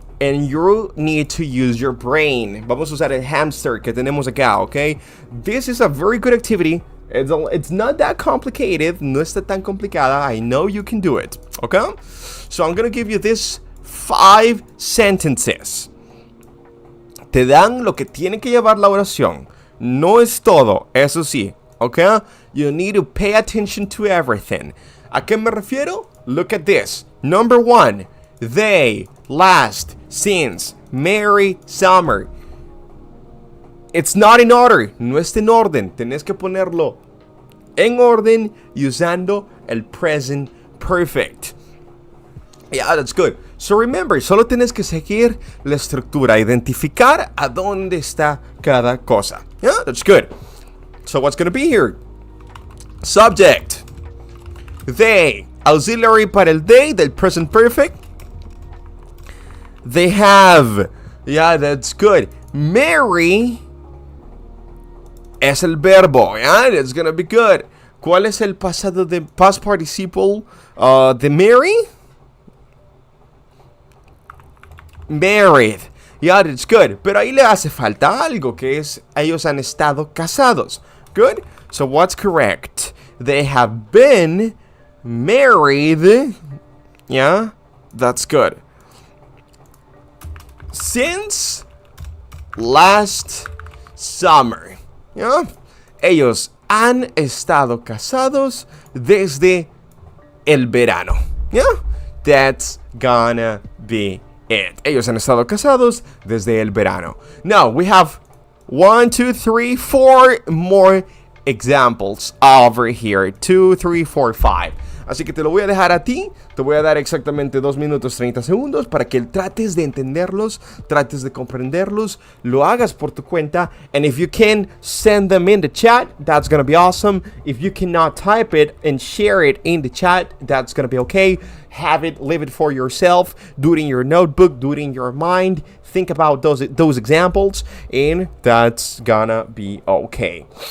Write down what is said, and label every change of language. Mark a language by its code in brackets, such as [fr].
[en] And you need to use your brain. [es] Vamos a usar el hamster que tenemos acá, okay? [en] This is a very good activity. It's not that complicated. [es] No está tan complicada. [en] I know you can do it, okay? So I'm gonna give you this 5 sentences. [es] Te dan lo que tiene que llevar la oración. No es todo, eso sí, okay? [en] You need to pay attention to everything. [es] ¿A qué me refiero? [en] Look at this. Number 1. They, last, since, Merry Summer. It's not in order. [es] No está en orden. Tenés que ponerlo en orden usando el present perfect. [en] Yeah, that's good. So remember, [es] solo tienes que seguir la estructura, identificar a dónde está cada cosa. [en] Yeah, that's good. So what's going to be here? Subject. They. Auxiliary para el they del present perfect. They have. Yeah, that's good. Marry [es] es el verbo. [en] Yeah, that's going to be good. [es] ¿Cuál es el pasado de past participle de marry? [en] Married. Yeah, that's good. [es] Pero ahí le hace falta algo, que es ellos han estado casados. [en] Good. So what's correct? They have been married. Yeah, that's good. Since last summer. ¿Ya? [es] Ellos han estado casados desde el verano. ¿Ya? [en] That's gonna be it. [es] Ellos han estado casados desde el verano. [en] Now, we have 1, 2, 3, 4 more examples over here. 2, 3, 4, 5. [es] Así que te lo voy a dejar a ti. Te voy a dar exactamente 2 minutos 30 segundos para que trates de entenderlos, trates de comprenderlos, lo hagas por tu cuenta. [en] And if you can, send them in the chat. That's gonna be awesome. If you cannot type it and share it in the chat, that's gonna be okay. Have it, live it for yourself. Do it in your notebook. Do it in your mind. Think about those examples, and that's gonna be okay.